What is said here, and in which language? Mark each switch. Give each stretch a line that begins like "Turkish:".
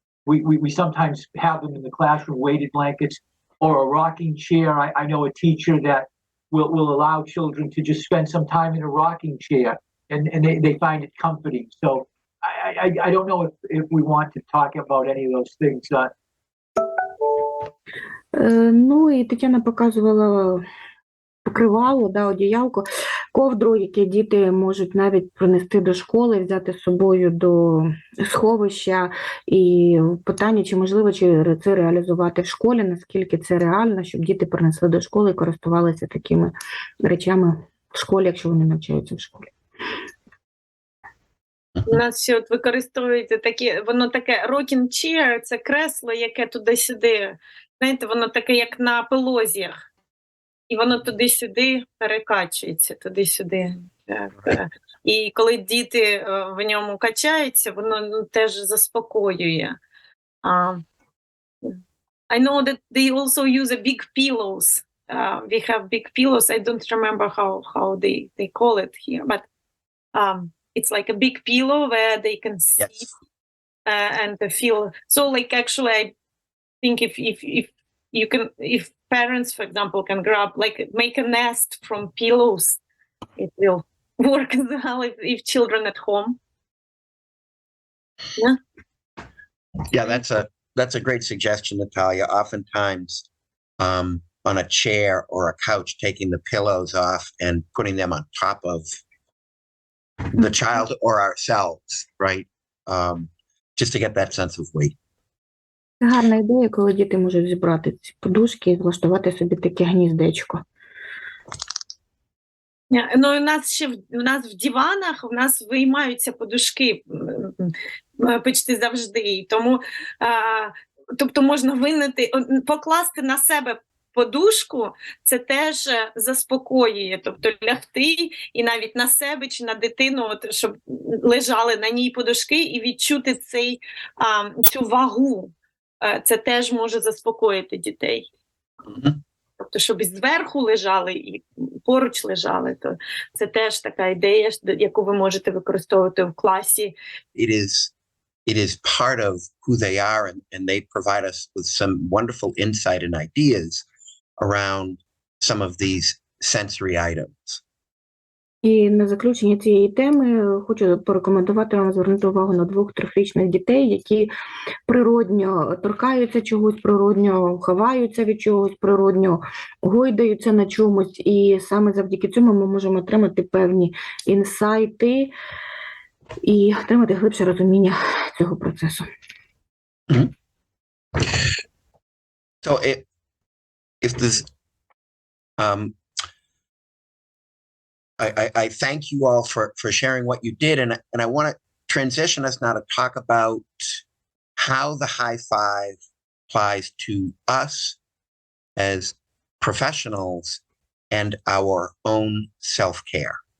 English: We sometimes have them in the classroom, weighted blankets, or a rocking chair. I know a teacher that will allow children to just spend some time in a rocking chair, and they find it comforting. So I don't know if we want to talk about any of those things.
Ukrainian: Ну, і Тетяна показувала покривало, одіялко, ковдру, які діти можуть навіть принести до школи, взяти з собою до сховища. І питання, чи можливо це реалізувати в школі, наскільки це реально, щоб діти принесли до школи і користувалися такими речами в школі, якщо вони навчаються в школі. У нас ще от використовується такі, воно таке rocking chair, це кресло, яке туди-сюди, знаєте, воно таке, як на пилозіях. І воно туди-сюди перекачується, туди-сюди. І коли діти в ньому качаються, воно теж заспокоює.
English: I know that they also use a big pillows. We have big pillows. I don't remember how they call it here, but it's like a big pillow where they can sit. Yes. And feel. So, like, actually, I think if parents, for example, can make a nest from pillows, it will work as well if children at home. Yeah. Yeah, that's a great suggestion, Natalia. Oftentimes, on a chair or a couch, taking the pillows off and putting them on top of the child or ourselves, right? Just to get that sense of weight.
Ukrainian: Це гарна ідея, коли діти можуть зібрати ці подушки і влаштувати собі таке гніздечко. Ну, у нас в диванах у нас виймаються подушки почти завжди. Тому, тобто можна покласти на себе подушку, це теж заспокоює. Тобто лягти і навіть на себе чи на дитину, щоб лежали на ній подушки і відчути цю вагу. Це теж може заспокоїти дітей. Тобто, щоб і зверху лежали, і поруч лежали, то це теж така ідея, яку ви можете використовувати в класі.
English: It is part of who they are, and they provide us with some wonderful insight and ideas around some of these sensory items.
Ukrainian: І на заключення цієї теми хочу порекомендувати вам звернути увагу на 2-3-річних дітей, які природньо торкаються чогось, природньо ховаються від чогось, природньо гойдаються на чомусь. І саме завдяки цьому ми можемо отримати певні інсайти і отримати глибше розуміння цього процесу. Mm-hmm.
English: So if this, I thank you all for sharing what you did, and I want to transition us now to talk about how the high five applies to us as professionals and our own self-care.